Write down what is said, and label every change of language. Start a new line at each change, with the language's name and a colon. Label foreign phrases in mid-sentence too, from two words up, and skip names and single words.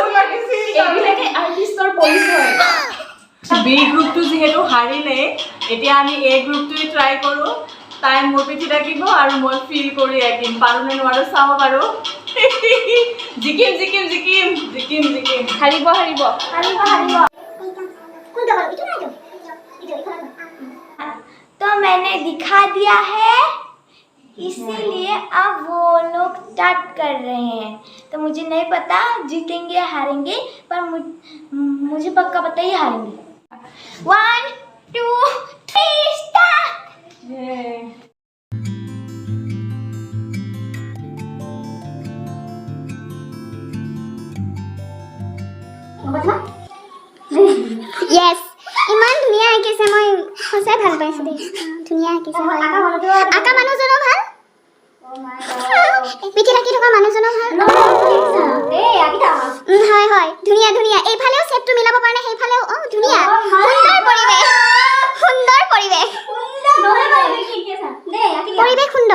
Assamese: এইবিলাকে আৰ্টিষ্টৰ পৰিচয়। বি গ্ৰুপটো যিহেতু হাৰিলে, এতিয়া আমি এ গ্ৰুপটোৱে ট্ৰাই কৰোঁ। তাই মোৰ পিঠিত আঁকিব আৰু মই ফিল কৰি আঁকিম। পাৰোঁ নে নোৱাৰোঁ চাওঁ বাৰু। জিকিম জিকিম জিকিম জিকিম জিকিম হাৰিব হাৰিব হাৰিব হাৰিব।
Hindi: तो मैंने दिखा दिया है, इसीलिए अब वो लोग स्टार्ट कर रहे हैं। तो मुझे नहीं पता जीतेंगे या हारेंगे, पर मुझे पक्का पता ही हारेंगे। 1 2 3 स्टार्ट।
English: Yes,
Assamese: ইমান ধুনীয়া আঁকিছে, মই সঁচাই ভাল পাইছোঁ দেই। ধুনীয়া আঁকিছে। আঁকা মানুহজনো ভাল, পিঠিত আঁকি থকা মানুহজনো ভাল। হয় হয়, ধুনীয়া ধুনীয়া। এইফালেও চেপটো মিলাব পৰা নাই, সেইফালেও ধুনীয়া। সুন্দৰ পৰিৱেশ, সুন্দৰ পৰিৱেশ, পৰিৱেশ সুন্দৰ।